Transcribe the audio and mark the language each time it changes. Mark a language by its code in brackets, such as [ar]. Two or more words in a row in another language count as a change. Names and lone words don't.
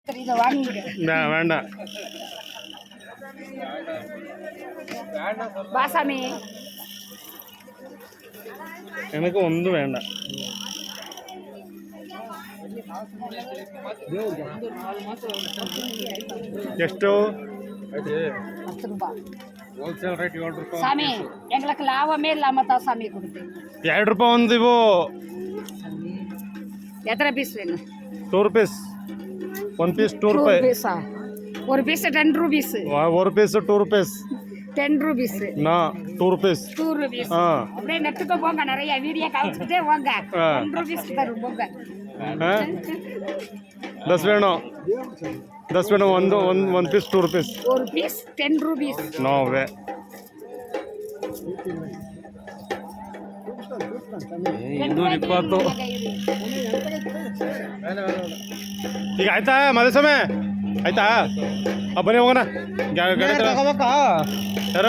[ta] இதை வாங்கிடு. வேண்டாம் வாசாமி எனக்கு ஒன்றும் வேண்டாம். [kn] ಎಷ್ಟು? [ta] 10 ரூபாய். [en] wholesale rate [kn] 7 ರೂಪಾಯಿ. [ta] சாமி எங்களுக்கு லாபமே இல்லாம தான் சாமி கொடுத்து. [kn] 2 ರೂಪಾಯಿ ಒಂದು ಇವು. [ta] எத்தனை பீஸ் வேணும்? [en] 2 rupees. 1 piece 2 ರೂಪಾಯಿ. [ta] ஒரு பீஸ் 10 rupees. [en] 1 piece 2 rupees. 10 rupees. [ta] நா 2 rupees. [en] 2 rupees. [ta] அப்படியே நெட்டுக்கு போங்க, நிறைய வீடியோ காமிச்சிட்டே போங்க. 10 rupees தரும் போங்க. 10 வேணும். 10 வேணும். [en] one piece 2 rupees. [ta] ஒரு பீஸ் 10 rupees. [en] no way. [kn] ಇನ್ನೂರ 20. ಈಗ ಆಯ್ತಾ ಮಧುಸ್ವಾಮಿ? ಆಯ್ತಾ? ಬನ್ನಿ ಹೋಗೋಣ. ತಗೋಬೇಕಾ ಯಾರು?